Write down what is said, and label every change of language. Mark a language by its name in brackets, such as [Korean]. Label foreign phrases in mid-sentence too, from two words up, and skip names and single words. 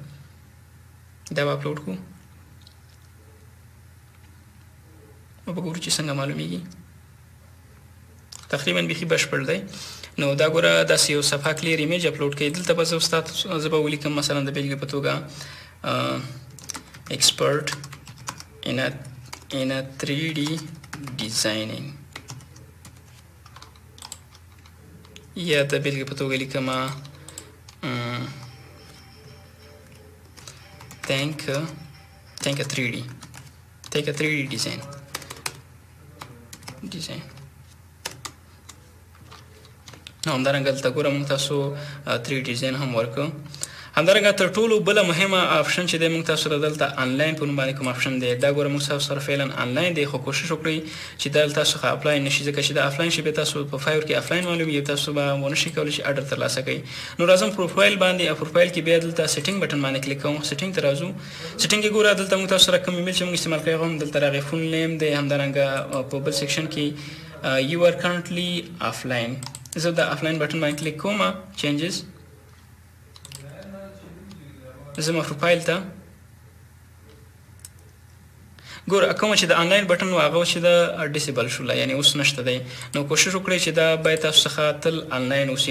[Pashto] دا به اپلوډ کړو او به ګورو چې څنګه معلومیږي. تقریبا بیخي بشپړ دی. نو دا ګوره داسې یو صفحه [English] clear image [Pashto] اپلوډ کړئ. دلته به زه به ولیکم مثلا د بېلګې په توګه [English] expert in a 3D designing، [Pashto] یا د بېلګې په توګه لیکم [English] think a 3D design. [Pashto] نو همدارنګه دلته ګوره موږ تاسو 3D ډیزاین هم ورکړو. همدارنګه تر ټولو بله مهمه آپشن چې دی موږ تاسو سره دلته آنلاین په نوم باندې کوم آپشن دی، دا ګوره موږ تاسو سره فعلا آنلاین دی. خو کوشش وکړئ چې دا تاسو څخه اپلاین نشي، ځکه چې دا افلاین شي بیا تاسو په فایور کې افلاین معلومیږي، تاسو به ونه شئ کولی چې اډر ترلاسه کړئ. نو راځم پروفایل باندې، او پروفایل کې بیا دلته [English] setting button [Pashto] باندې کلیک کوم. سیټینګ ته راځو. سیټینګ کې ګوره دلته موږ تاسو سره کوم ایمیل چې موږ استعمال کړی هم دلته راغی، [English] full name [Pashto] دی. همدارنګه په بل سیکشن کې [English] you are currently offline. [Pashto] زه د [English] offline button [Pashto] باندې کلیک کوم. چینجز زما پروفایل ته ګوره کومه چې د [English] online button [Pashto] و هغه چې د ډیسیبل شوله، یعنې اوس نشته دی. نو کوشش وکړئ چې دا باید تاسو څخه تل آنلاین اوسي.